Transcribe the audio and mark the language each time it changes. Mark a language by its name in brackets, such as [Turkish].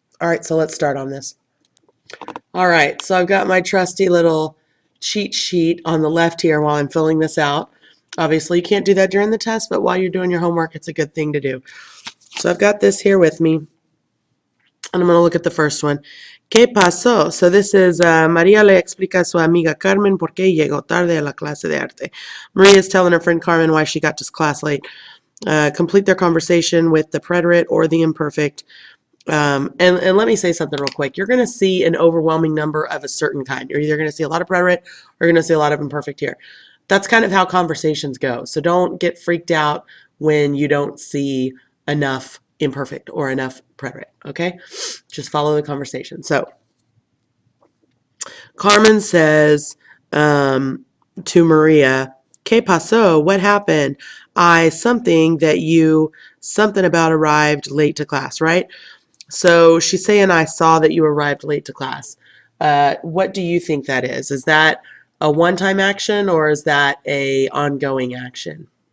[English] All right, so let's start on this. All right, so I've got my trusty little cheat sheet on the left here while I'm filling this out. Obviously, you can't do that during the test, but while you're doing your homework, it's a good thing to do. So I've got this here with me, and I'm going to look at the first one. [Spanish] ¿Qué pasó? So this is María le explica a su amiga Carmen por qué llegó tarde a la clase de arte. [English] Maria is telling her friend Carmen why she got to class late. Complete their conversation with the preterite or the imperfect. And let me say something real quick. You're going to see an overwhelming number of a certain kind. You're either going to see a lot of preterite or you're going to see a lot of imperfect here. That's kind of how conversations go. So don't get freaked out when you don't see enough imperfect or enough preterite, okay? Just follow the conversation. So Carmen says to Maria, ¿Qué pasó? What happened? Something about arrived late to class, right? So she's saying, I saw that you arrived late to class. What do you think that is? Is that a one-time action or is that a ongoing action?